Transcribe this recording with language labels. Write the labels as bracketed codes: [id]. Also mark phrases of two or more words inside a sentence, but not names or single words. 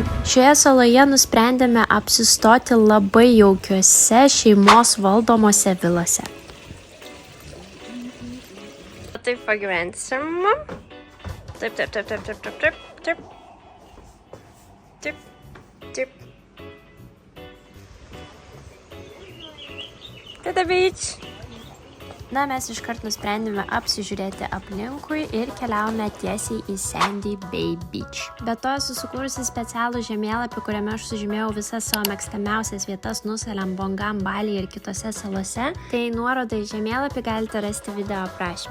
[lt] Šioje saloje nusprendėme apsistoti labai jaukiuose šeimos valdomose vilose. Taip pagyvensim. Taip. [en] To the beach. [lt] Na, mes iškart nusprendėme apsižiūrėti aplinkui ir keliaujame tiesiai į Sandy Bay Beach. Be to esu sukūrusi specialų žemėlapį, kuriame aš sužymėjau visas savo mėgstamiausias vietas Nusa Lembongan, Balyje ir kitose salose. Tai nuorodą į žemėlapį galite rasti video aprašyme.